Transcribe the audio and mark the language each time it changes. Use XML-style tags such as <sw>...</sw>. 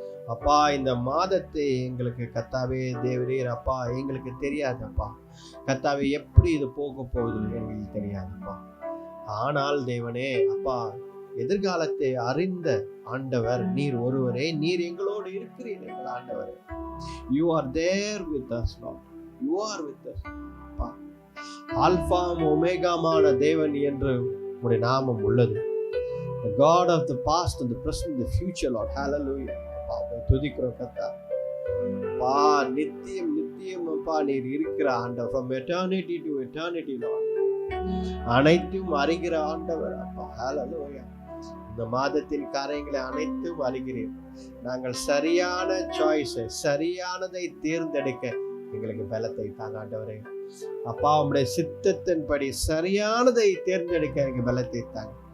<ta>அப்பா, இந்த மாதத்தை எங்களுக்கு கர்த்தாவே தேவரே அப்பா எங்களுக்கு தெரியாதப்பா கர்த்தாவே, எப்படி இது போக போகுது எங்களுக்கு தெரியாதுப்பா. ஆனால் தேவனே அப்பா, எதிர்காலத்தை அறிந்த ஆண்டவர் நீர் ஒருவரே. நீர் எங்களோடு இருக்கிறீர் எங்கள் ஆண்டவரே.</ta> <en>You are there with us, Lord. You are with us.</en> <ta>அப்பா, ஆல்பா ஒமேகாமான தேவன் என்று உம்முடைய நாமம் உள்ளது.</ta> <en>The God of the past and the present and the future, Lord.</en> <ta>Hallelujah. அப்பா, துதிக்கிறோம் கர்த்தா. அப்பா, நித்தியம் நித்தியம் அப்பா நீர் இருக்கிற ஆண்டவர்.</ta> <en>From eternity to eternity, Lord.</en> <ta>அனைத்தும் அறிகிற ஆண்டவர் அப்பா. Hallelujah. இந்த மாதத்தின் காரியங்களை அனைத்தும் அறிகிறீர். நாங்கள் சரியான சாய்ஸை சரியானதை தேர்ந்தெடுக்க எங்களுக்கு பலத்தை தாங்க ஆண்டவரே. அப்பா, உம்முடைய சித்தத்தின்படி சரியானதை தேர்ந்தெடுக்க எனக்கு பலத்தை தாங்க.</ta>